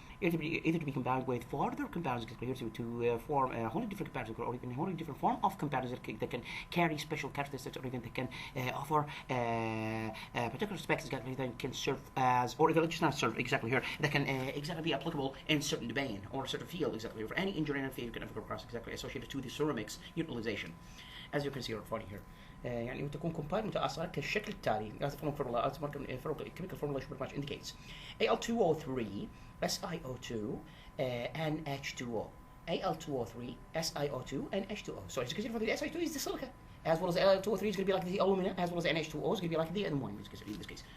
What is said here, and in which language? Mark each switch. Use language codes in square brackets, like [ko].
[en] Either to be combined with further compounds to form a wholly different compounds or even a wholly different form of compounds that can carry special characteristics or even that can offer particular specs that can serve as, or even just not serve exactly here, that can exactly be applicable in certain domain or a certain field exactly for any engineering field you can ever come across exactly associated to the ceramics utilization, as you can see right here. [ar] يعني تكون كومبايند متآصرة كالشكل التالي. [en] As the chemical formula pretty much indicates. Al2O3, SiO2, NH2O. Al2O3, SiO2, and H2O. So as you can see, the SiO2 is the silica, as well as Al2O3 is going to be like the alumina, as well as NH2O is going to be like the ammonia in this case.